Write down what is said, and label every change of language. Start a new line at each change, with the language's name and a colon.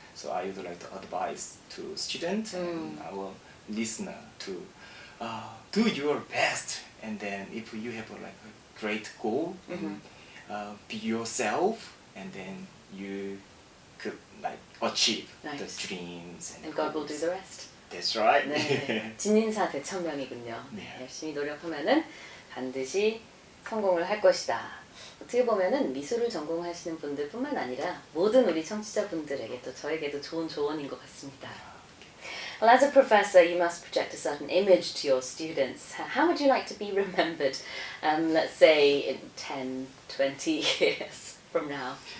English: So I would like to advise to students and our listener to do your best, and then if you have like a great goal, be yourself, and then you could like achieve Nice. the dreams And God will do the rest. That's right.
Korean: 네, 진인사 대천명이군요. 네. 열심히 노력하면은 반드시 성공을 할 것이다. 어떻게 보면은 미술을 전공하시는 분들뿐만 아니라 모든 우리 청취자분들에게 또 저에게도 좋은 조언인 것 같습니다.
English: Well, as a professor, you must project a certain image to your students. How would you like to be remembered, let's say, in 10, 20 years from now?